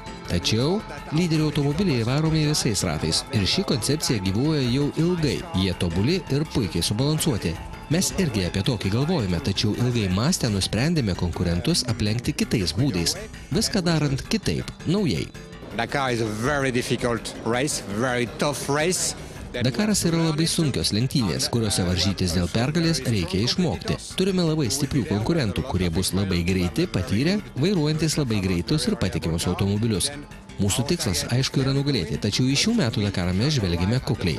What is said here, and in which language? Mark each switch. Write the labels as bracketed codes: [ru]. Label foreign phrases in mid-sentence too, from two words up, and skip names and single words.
[lt] Tačiau lyderių automobiliai varomi visais ratais. Ir ši koncepcija gyvuoja jau ilgai. Jie tobuli ir puikiai subalansuoti. Mes irgi apie tokį galvojame, tačiau ilgai mąstę nusprendėme konkurentus aplenkti kitais būdais. Viską darant kitaip, naujai. [en] Dakar is a very difficult race, very tough race. [lt] Dakaras yra labai sunkios lenktynės, kuriuose varžytis dėl pergalės reikia išmokti. Turime labai stiprių konkurentų, kurie bus labai greiti, patyrę, vairuojantis labai greitus ir patikimus automobilius. Mūsų tikslas, aišku, yra nugalėti, tačiau į šių metų Dakarą mes žvelgime kukliai.